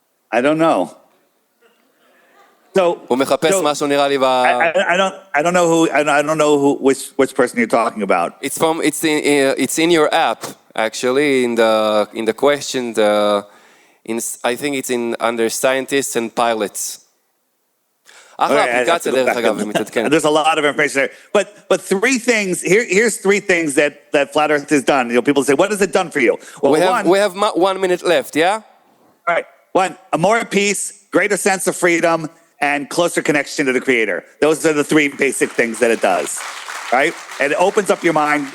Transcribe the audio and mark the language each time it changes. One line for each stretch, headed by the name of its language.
English: I don't know. So,
Hebrew: הוא מחפש משהו נראה לי
English: I don't know which person you're talking about. It's in your app actually in the question I think it's under scientists and pilots.
Hebrew: אחלה אפליקציה דרך אגב מתעדכנת.
English: There's a lot of information there. But here's three things that Flat Earth has done. People say, what has it done for you? Well, we have 1 minute left, yeah? All right. One, more peace, greater sense of freedom, and closer connection to the Creator. Those are the three basic things that it does, right? And it opens up your mind.